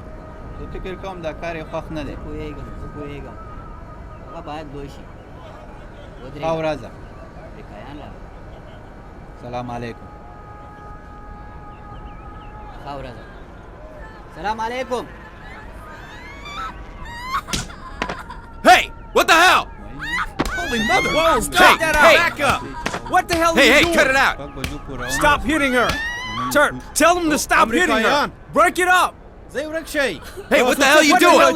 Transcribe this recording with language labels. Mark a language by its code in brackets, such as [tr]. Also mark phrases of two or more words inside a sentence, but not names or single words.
[ps] زه فکر کوم دا کار یې خوښ نه دی. پوهېږم هغه باید لوی شي. ښه ورځ. [ar] سلام علیکم. [ps] ښه ورځ. [ar] سلام علیکم. [en] Hey! What the hell? Holy mother! Whoa! Stop! Hey! Back up! What the hell are you doing? Hey, cut it out! Stop hitting her! Turp, tell them to stop hitting her! Break it up! Hey, what the hell are you doing?